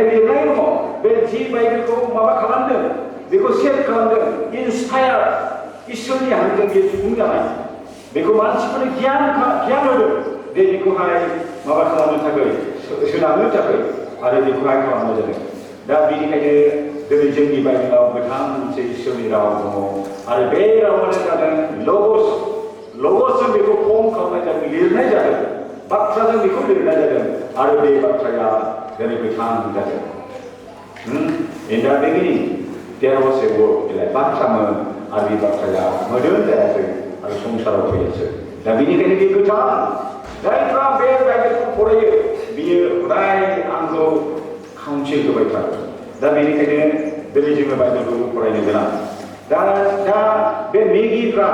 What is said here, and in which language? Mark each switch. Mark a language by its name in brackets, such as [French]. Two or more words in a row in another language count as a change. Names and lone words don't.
[Bodo] लिरनाय दङ बे जि बाइबेलखौ माबा खालामदों बेखौ सेभ खालामदों इन्सपायार इसोरनि हांजों बे सुबुं जानाय बेखौ मानसिफोरनो गियान होदों दे बेखौहाय माबा खालामनो थाखाय सोदांनो थाखाय आरो बेखौहाय खालामनाय जादों दा बेनिखायनो दिनै जोंनि बाइबेलाव गोथां मोनसे इसोरनि राव दङ आरो बे रावानो जादों लगसजों बेखौ फर्म खालामनाय जादों लिरनाय जादों बाथ्राजों बेखौ लिरनाय जादों आरो बे बाथ्राया दिनै गोथां जादों [English] in the beginning there was a word [Bodo] बिलाय बाथ्रामोन आरो बे बाथ्राया मोदोम जायासै आरो संसाराव फैयासै दा बेनिखायनो बे गोथां जायफ्रा बे बाइबेलखौ फरायो बियो अराय आंखौ काउन्सिल होबाय थागोन दा बेनिखायनो दिनै जोङो बाइबेलखौ फरायनो गोनां दा बे मेगिफ्रा